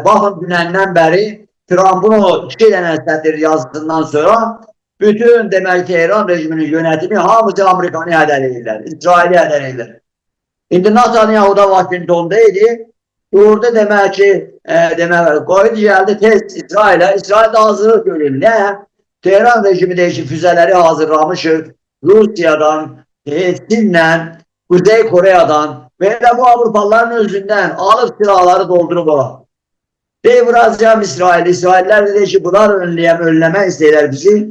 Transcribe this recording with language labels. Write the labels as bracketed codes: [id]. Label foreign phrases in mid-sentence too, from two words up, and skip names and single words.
[az] Baxın, dünəndən bəri Trump'ın o 2 dənə sətir yazısından sonra bütün demək Tehran rejiminin yönetimi hamısı Amerikanı hədələyirlər. İsraili hədələyirlər. İndi Netanyahu da Washington'da idi. Orada demək ki, qoydu gəldi tez İsrail'e. İsrail'de hazırlık görür. Ne? Tehran rejimi deyir füzeleri hazırlamışıq. [tr] Rusya'dan, Çin'den, Kuzey Kore'den ve de bu Avrupalıların özünden alıp silahları doldurup olan. Vuracağım İsrail. [az] İsrailler de ki bunlar önleme isteyirler bizi.